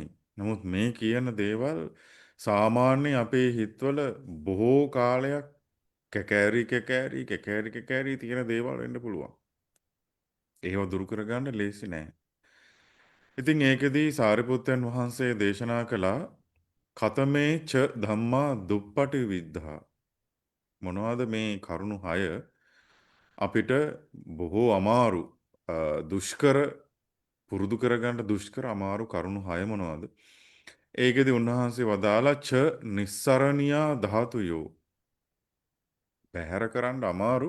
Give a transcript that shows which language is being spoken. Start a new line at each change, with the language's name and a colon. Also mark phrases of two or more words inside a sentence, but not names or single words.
Sinhala: නමුත් මේ කියන දේවල් සාමාන්‍ය අපේ හිතවල බොහෝ කාලයක් කැකෑරි තියෙන දේවල් වෙන්න පුළුවන්. ඒව දුරු කරගන්න ලේසි නෑ. ඉතින් ඒකෙදී සාරිපුත්තයන් වහන්සේ දේශනා කළා
Pali: කතමේ ච ධම්මා දුප්පටි විද්ධා.
Sinhala: මොනවද මේ කරුණු 6 අපිට බොහෝ අමාරු දුෂ්කර පුරුදු කරගන්න දුෂ්කර අමාරු කරුණු 6 මොනවද? ඒකෙදි උන්වහන්සේ වදාලා
Pali: ච නිස්සරණියා ධාතුයෝ.
Sinhala: පැහැර කරන්න අමාරු.